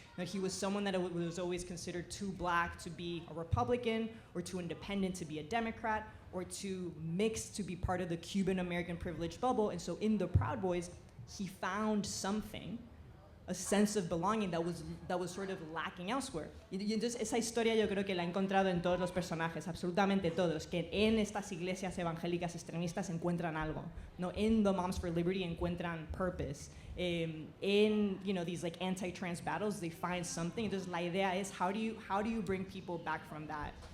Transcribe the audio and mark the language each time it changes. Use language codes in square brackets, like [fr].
[en] You know, he was someone that was always considered too black to be a Republican, or too independent to be a Democrat, or too mixed to be part of the Cuban American privilege bubble. And so in the Proud Boys, he found something, a sense of belonging that was sort of lacking elsewhere. [es] Y entonces esa historia yo creo que la he encontrado en todos los personajes, absolutamente todos, que en estas iglesias evangélicas extremistas encuentran algo, ¿no? En The Moms for Liberty encuentran purpose. [en] In, you know, these like anti-trans battles, they find something. [es] Entonces la idea es [en] how do you bring people back from that?